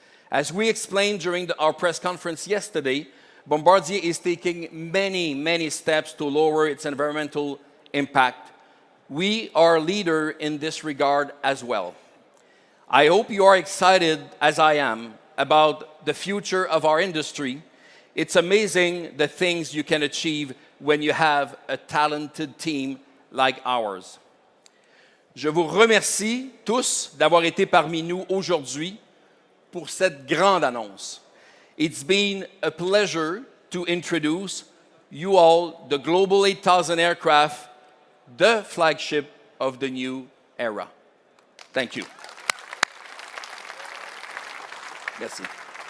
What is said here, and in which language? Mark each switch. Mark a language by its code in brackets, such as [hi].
[en] As we explained during our press conference yesterday, Bombardier is taking many steps to lower its environmental impact. We are a leader in this regard as well. I hope you are excited, as I am, about the future of our industry. It's amazing the things you can achieve when you have a talented team like ours. [fr] Je vous remercie tous d'avoir été parmi nous aujourd'hui pour cette grande annonce. [en] It's been a pleasure to introduce you all the Global 8000 aircraft, the flagship of the new era. Thank you. [fr] Merci.